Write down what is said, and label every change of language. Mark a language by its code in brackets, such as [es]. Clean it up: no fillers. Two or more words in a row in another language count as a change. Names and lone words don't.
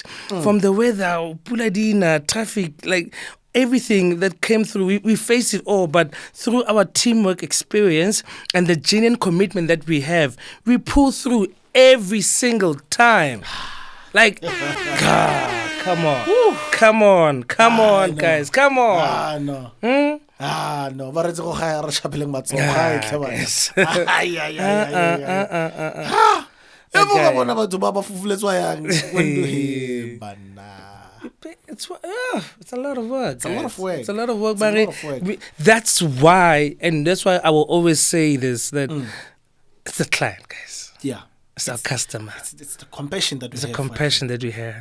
[en] From the weather, puladina, traffic, like everything that came through, we face it all, but through our teamwork experience and the genuine commitment that we have, we pull through every single time. Like, God, come on, guys, come on. No. [tn] Ba re go ga re chapeleng matsogo ga bona batho ba fufuletswa yang [en] it's a lot of work. It's a lot of work. It's a lot of work, but that's why I will always say this, that it's the client, guys. Yeah. It's our customer. It's the compassion that we have. It's the compassion that we have.